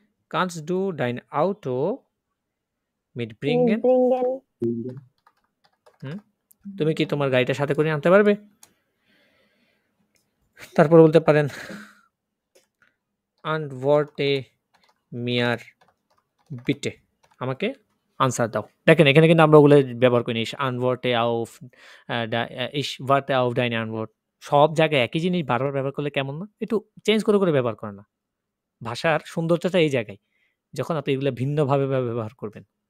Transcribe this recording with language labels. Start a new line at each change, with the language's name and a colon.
German: kannst du dein Auto mitbringen,
Bangla: তুমি কি তোমার গাড়িটা সাথে করে আনতে পারবে? তারপর বলতে পারেন
German: antworte mir bitte,
Bangla: আমাকে আনসার দাও। দেখেন এখানে কিন্তু আমরা ওগুলো ব্যবহার করি।
German: ich antworte auf ich warte auf deine Antwort।
Bangla: সব জায়গায় একই জিনিস বারবার ব্যবহার করলে কেমন না? একটু চেঞ্জ করে ব্যবহার করেন না। ভাষার সৌন্দর্যটা এই জায়গায়। যখন আপনি এগুলো ভিন্নভাবে ব্যবহার করবেন।